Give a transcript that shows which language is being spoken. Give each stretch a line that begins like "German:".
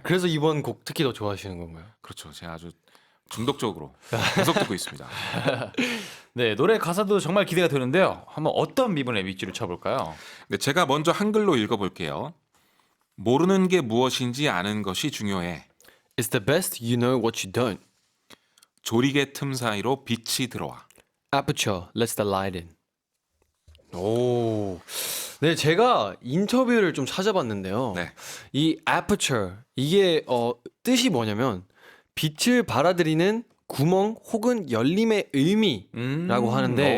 Korean: 그래서 이번 곡 특히 더 좋아하시는 건가요? 그렇죠. 제가 아주 중독적으로 계속 듣고 있습니다. 네, 노래 가사도 정말 기대가 되는데요. 한번 어떤 미분의 밑줄을 쳐볼까요? 네, 제가 먼저 한글로 읽어볼게요. 모르는 게 무엇인지 아는 것이 중요해.
English: It's the best you know what you don't.
Korean: 조리개 틈 사이로 빛이 들어와.
English: Aperture, let's the light in. 오,
Korean: 네, 제가 인터뷰를 좀 찾아봤는데요. 네. 이 aperture 이게 뜻이 뭐냐면 빛을 받아들이는 구멍 혹은 열림의 의미라고 하는데